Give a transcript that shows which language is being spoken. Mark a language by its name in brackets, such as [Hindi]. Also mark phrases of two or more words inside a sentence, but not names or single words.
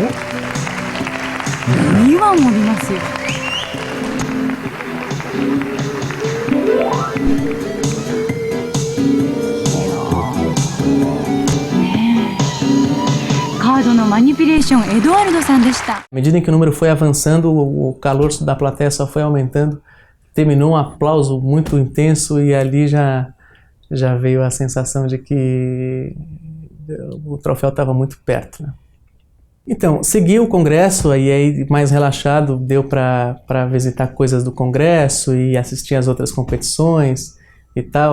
[Japanese] 2 羽もいますよ。カードのマニピュレーション、エドワルドさんでした。 [Portuguese] À medida em que o número foi avançando, o calor da plateia só foi aumentando. Terminou um aplauso muito intenso e ali já veio a sensação de que o troféu estava muito perto, né? Então, segui o congresso e aí mais relaxado deu para visitar coisas do congresso e assistir às outras competições e tal.